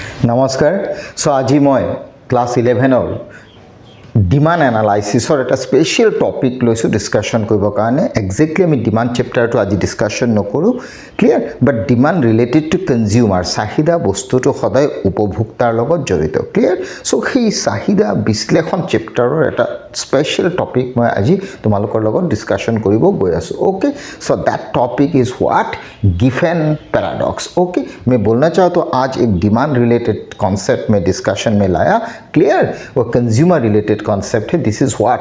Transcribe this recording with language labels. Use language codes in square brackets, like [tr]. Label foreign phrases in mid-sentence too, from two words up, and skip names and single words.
[as] নমস্কাৰ আজি মই ক্লাছ 11 [en] demand analysisৰ [as] এটা [en] special topic [as] লৈছো ডিসকাশন কৰিব কাৰণে এক্স্যাক্টলি আমি [en] demand chapterটো [as] আজি ডিসকাশন নকৰো [en] clear but demand related to consumer [as] চাহিদা বস্তুটো সদায় উপভোক্তাৰ লগত জড়িত ক্লিয়াৰ সো সেই চাহিদা বিশ্লেষণ চ্যাপ্টাৰৰ এটা [en] special topic [as] মই আজি তোমালোকৰ লগত ডিসকাশন কৰিব গৈ আছো [en] okay so that topic is what Giffen paradox [hi] ओके मैं बोलना चाहता हूँ आज एक [en] demand related concept [hi] में डिस्कशन में लाया क्लियर [en] वो consumer related concept है this is what